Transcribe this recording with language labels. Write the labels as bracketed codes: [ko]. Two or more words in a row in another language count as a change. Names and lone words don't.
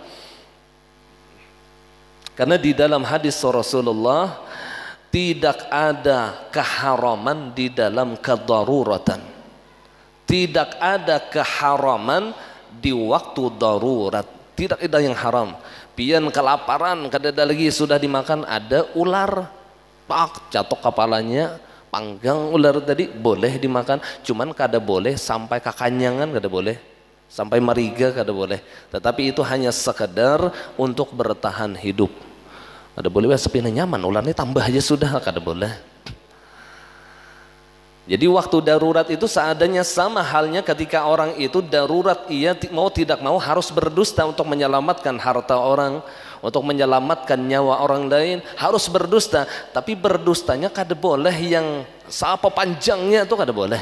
[id] Karena di dalam hadis Rasulullah tidak ada keharaman di dalam kedaruratan. Tidak ada keharaman di waktu darurat. Tidak ada yang haram. [bjn] Pian kelaparan kada ada lagi sudah dimakan ada ular pak jatuh kepalanya panggang ular tadi boleh dimakan, cuman kada boleh sampai kakanyangan, kada boleh sampai mariga, kada boleh, tetapi itu hanya sekedar untuk bertahan hidup. Kada boleh sepina nyaman ularnya tambah aja sudah, kada boleh. [id] Jadi waktu darurat itu seadanya, sama halnya ketika orang itu darurat, ia mau tidak mau harus berdusta untuk menyelamatkan harta orang, untuk menyelamatkan nyawa orang lain, harus berdusta. [bjn] Tapi berdustanya kada boleh yang apa panjangnya itu kada boleh.